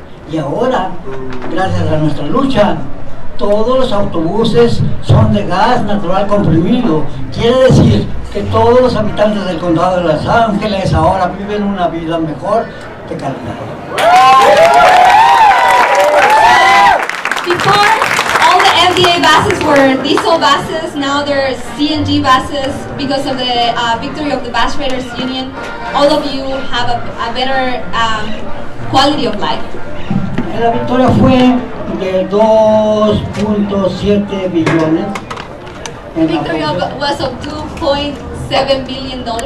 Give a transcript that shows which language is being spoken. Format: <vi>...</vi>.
<es>Y ahora, gracias a nuestra lucha, todos los autobuses son de gas natural comprimido. Quiere decir que todos los habitantes del condado de Los Ángeles ahora viven una vida mejor de calidad.</es> <en>Before, all the MDA buses were diesel buses. Now they're CNG buses because of the victory of the Bus Riders Union. All of you have a better quality of life.</en> <es>La victoria fue de 2.7 billones.</es> <en>The victory was of $2.7 billion</en>